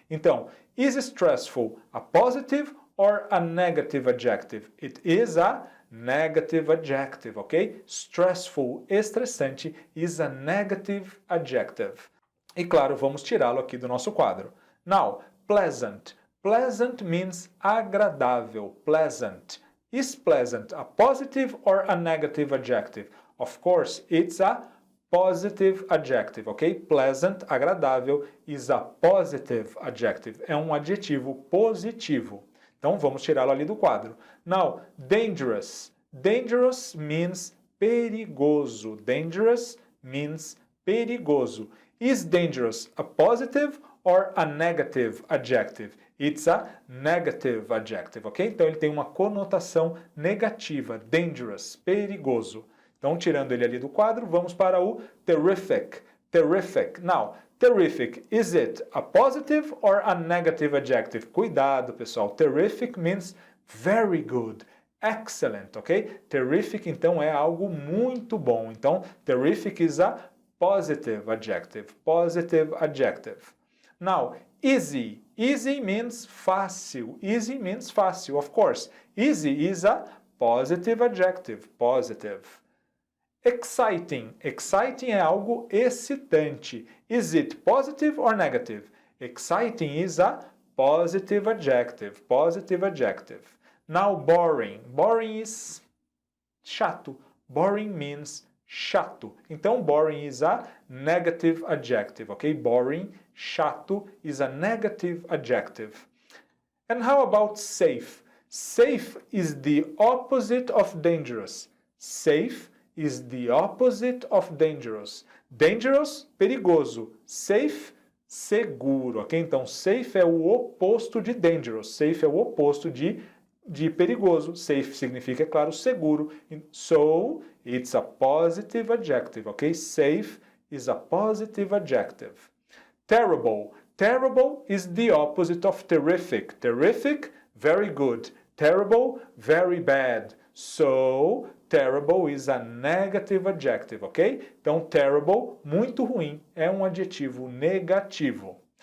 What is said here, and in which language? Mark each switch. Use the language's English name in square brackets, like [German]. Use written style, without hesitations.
[Portuguese] Então, [English] is stressful a positive or a negative adjective? It is a negative adjective, ok? Stressful, estressante, is a negative adjective. [Portuguese] E claro, vamos tirá-lo aqui do nosso quadro. [English] Now, pleasant. Pleasant means agradável. Pleasant. Is pleasant a positive or a negative adjective? Of course, it's a positive adjective, ok? Pleasant, agradável, is a positive adjective. [Portuguese] É um adjetivo positivo. Então, vamos tirá-lo ali do quadro. [English] Now, dangerous. Dangerous means perigoso. Dangerous means perigoso. Is dangerous a positive or a negative adjective? It's a negative adjective, ok? [Portuguese] Então, ele tem uma conotação negativa. Dangerous, perigoso. Então, tirando ele ali do quadro, vamos para o terrific. [English] Terrific. Now, terrific, is it a positive or a negative adjective? [Portuguese] Cuidado, pessoal. [English] Terrific means very good, excellent, ok? [Portuguese] Terrific, então, é algo muito bom. Então, [English] terrific is a positive adjective. Positive adjective. Now, easy. Easy means fácil. Easy means fácil, of course. Easy is a positive adjective. Positive. Exciting. [Portuguese] Exciting é algo excitante. [English] Is it positive or negative? Exciting is a positive adjective. Positive adjective. Now, boring. Boring is chato. Boring means chato. [Portuguese] Então, [English] boring is a negative adjective, ok? Boring, chato, is a negative adjective. And how about safe? Safe is the opposite of dangerous. Safe is the opposite of dangerous. Dangerous, perigoso. Safe, seguro, ok? [Portuguese] Então, safe é o oposto de dangerous. Safe é o oposto de perigoso. Safe significa, é claro, seguro. [English] So, it's a positive adjective, ok? Safe is a positive adjective. Terrible. Terrible is the opposite of terrific. Terrific, very good. Terrible, very bad. So, terrible is a negative adjective, ok? [Portuguese] Então, terrible, muito ruim, é um adjetivo negativo.